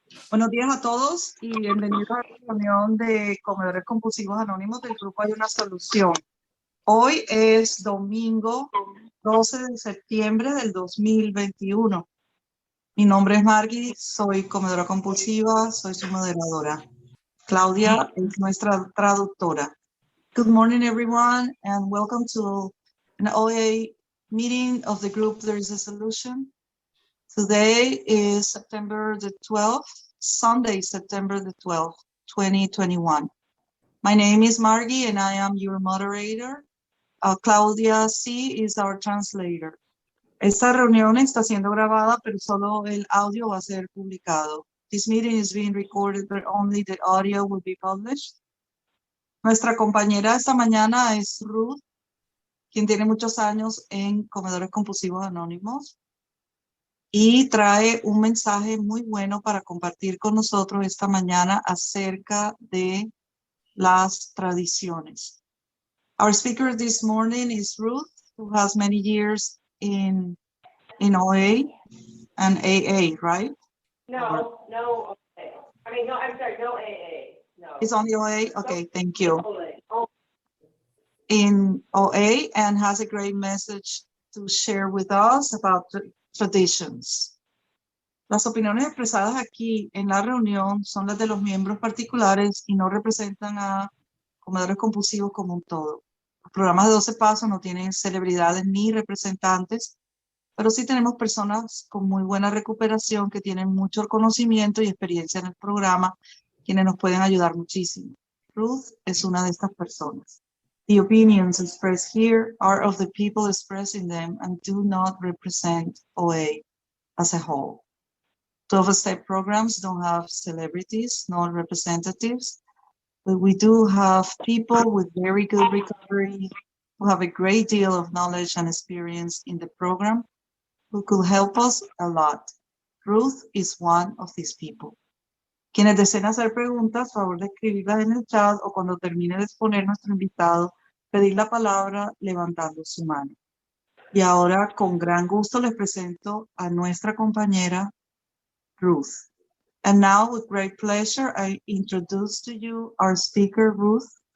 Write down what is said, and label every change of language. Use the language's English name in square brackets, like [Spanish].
[Spanish] Buenos días a todos y bienvenidos a la reunión de Comedores Compulsivos Anónimos del grupo Hay una Solución. Hoy es domingo 12 de septiembre del 2021. Mi nombre es Margie, soy comedora compulsiva, soy su moderadora. Claudia es nuestra traductora. [English] Good morning, everyone, and welcome to an OA meeting of the group There is a Solution. Today is September the 12th, Sunday, September the 12th, 2021. My name is Margie and I am your moderator. Claudia C. is our translator. [Spanish] Esta reunión está siendo grabada, pero solo el audio va a ser publicado. [English] This meeting is being recorded, but only the audio will be published. [Spanish] Nuestra compañera esta mañana es Ruth, quien tiene muchos años en Comedores Compulsivos Anónimos y trae un mensaje muy bueno para compartir con nosotros esta mañana acerca de las tradiciones. [English] Our speaker this morning is Ruth, who has many years in OA and AA, right? No, no, okay. I'm sorry, no AA. No. It's only OA? Okay, thank you. Oh. In OA and has a great message to share with us about traditions. [Spanish] Las opiniones expresadas aquí en la reunión son las de los miembros particulares y no representan a comedores compulsivos como un todo. Los programas de 12 pasos no tienen celebridades ni representantes, pero sí tenemos personas con muy buena recuperación que tienen mucho conocimiento y experiencia en el programa, quienes nos pueden ayudar muchísimo. Ruth es una de estas personas. [English] The opinions expressed here are of the people expressing them and do not represent OA as a whole. 12-step programs don't have celebrities, nor representatives, but we do have people with very good recovery who have a great deal of knowledge and experience in the program who could help us a lot. Ruth is one of these people. [Spanish] Quienes deseen hacer preguntas, favor de escribirlas en el chat o cuando termine de exponer nuestro invitado, pedir la palabra levantando su mano. Y ahora, con gran gusto, les presento a nuestra compañera Ruth. [English] And now, with great pleasure, I introduce to you our speaker, Ruth.